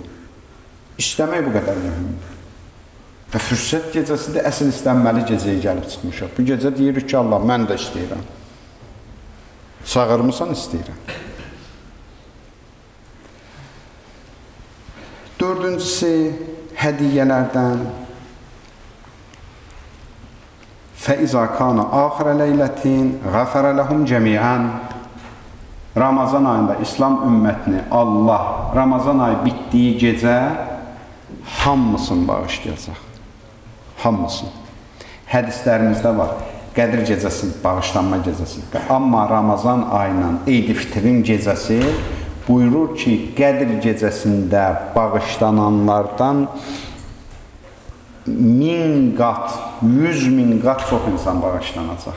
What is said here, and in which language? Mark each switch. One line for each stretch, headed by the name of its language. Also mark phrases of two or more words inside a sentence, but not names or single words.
Azerbaijani: İstəmək bu qədər mühümdür. Və fürsət gecəsində əsl istənməli gecəyə gəlib çıxmışıq. Bu gecə deyirik ki, Allah, mən də istəyirəm. Çağırmısan, istəyirəm. Dördüncüsü, hədiyyələrdən
Arabic: فَإِذَا كَانَ آخِرَ لَيْلَةٍ غَفَرَ لَهُمْ جَمِيعًا
Azerbaijani: Ramazan ayında İslam ümmətini Allah Ramazan ayı bitdiyi gecə hamısını bağışlayacaq. Hamısını. Hədislərimizdə var. Qədir gecəsi, bağışlanma gecəsi. Amma Ramazan ayının Eid-i Fitrin gecəsi buyurur ki, Qədir gecəsində bağışlananlardan 1000 qat, 100.000 qat çox insan bağışlanacaq.